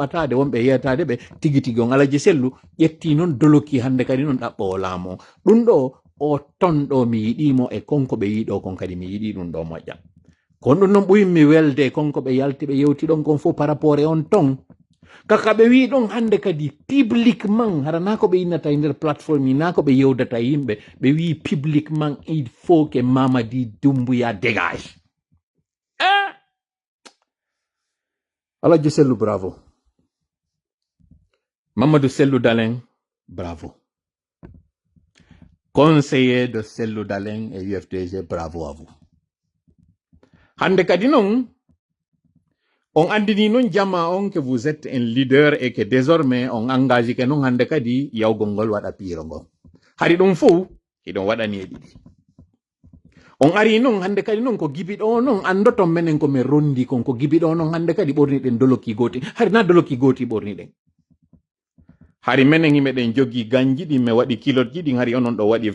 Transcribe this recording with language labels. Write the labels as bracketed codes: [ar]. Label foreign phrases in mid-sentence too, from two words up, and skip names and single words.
[ff] ɓatade wonɓe yetade ɓe tigi tigi on Allah ji sellu ƴetti noon doloki hande kadi noon ɗaɓɓo o laamu ɗum ɗo o ton ɗo mi yiɗimo e konko ɓe yiɗo kon kadi mi yiɗi ɗum ɗo moƴƴa kon ɗum noon ɓuymi welde e konko ɓe yalti ɓe yewti ɗon kon fof [fr] par rapport [ff] e on ton kaka ɓe wi ɗon hande kadi publiquement harana ko ɓe innata e nder plateforme na ko ɓe yewdata yimɓe ɓe wi publiquement [fr] il faut que Mamadi Doumbouya dégage. [ff] Allah ji sellu bravo. Mamadou Sellou Dalein bravo. [fr] Conseiller de Sellou Dalein et UFDG bravo à vous. [ff] Hande kadi non on andini non jamma on [fr] que vous êtes un leader et que désormais on engage que [ff] non hande kadi yawgol ngol waɗa piiro ngol hari ɗum fof hiɗon waɗani e ɗiɗi on ari non hande kadi non ko gibiɗo non andoton menen ko min rondi kon ko gibiɗo non hande kadi ɓorni ɗen doloki goti hari na doloki goti ɓorni ɗen hari menen himeɗen jogui ganji ɗi mi waɗi kilotji ɗin hari onon ɗo waɗi